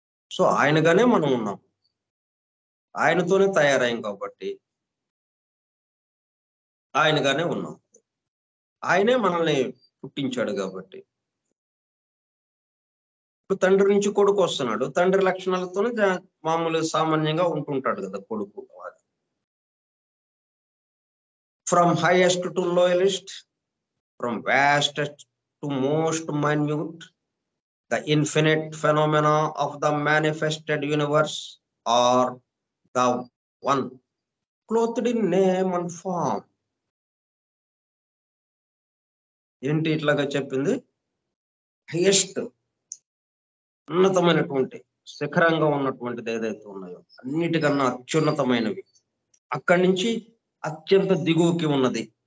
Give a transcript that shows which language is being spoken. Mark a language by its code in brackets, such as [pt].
[te] So ఆయనగానే మనం ఉన్నాం, ఆయనతోనే తయారయ్యాం కాబట్టి ఆయనగానే ఉన్నాం. ఆయనే మనల్ని పుట్టించాడు కాబట్టి. ఇప్పుడు తండ్రి నుంచి కొడుకు వస్తున్నాడు, తండ్రి లక్షణాలతోనే మామూలు సామాన్యంగా ఉంటుంటాడు కదా కొడుకు. [en] From highest to lowest, from vastest to most minute, the infinite phenomena of the manifested universe are the one clothed in name and form. [te] ఏంటి ఇట్లాగా చెప్పింది? హైయెస్ట్, ఉన్నతమైనటువంటి, శిఖరంగా ఉన్నటువంటిది ఏదైతే ఉన్నాయో అన్నిటికన్నా అత్యున్నతమైనవి, అక్కడి నుంచి అత్యంత దిగువకి ఉన్నది.